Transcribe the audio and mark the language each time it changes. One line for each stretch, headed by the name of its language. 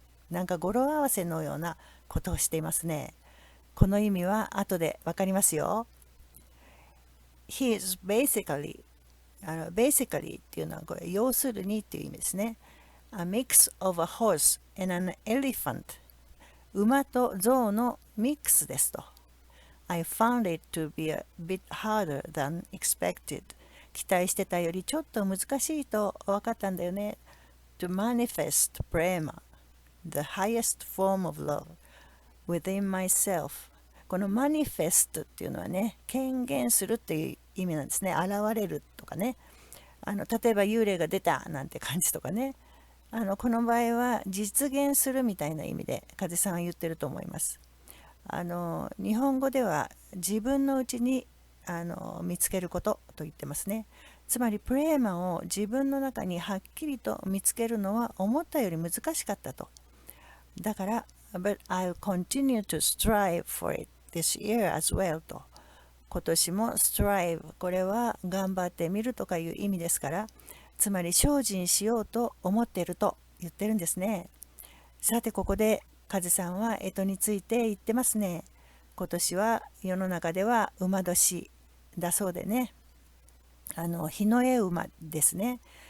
Japanese: なんか語呂合わせのようなことをしていますね。この意味は後でわかりますよ。
English: He is basically basically
Japanese: っていうのはこれ要するにっていう意味ですね。
English: A mix of a horse and an elephant。
Japanese: 馬と象のミックスですと。
English: I found it to be a bit harder than expected。
Japanese: 期待してたよりちょっと難しいと分かったんだよね。
English: To manifest prema, the highest form of love, within myself。
Japanese: このマニフェストっていうのはね、権限するっていう意味なんですね。現れるとかね。例えば幽霊が出たなんて感じとかね。この場合は実現するみたいな意味で風さんは言ってると思います。日本語では自分のうちに見つけることと言ってますね。つまりプレーマを自分の中にはっきりと見つけるのは思ったより難しかったと。
English: だから、But I'll continue to strive for it this year as well と。
Japanese: 今年も strive、これは頑張ってみるとかいう意味ですから、つまり精進しようと思っていると言ってるんですね。さてここで風さんは干支について言ってますね。今年は世の中では馬年だそうでね、日の絵馬ですね。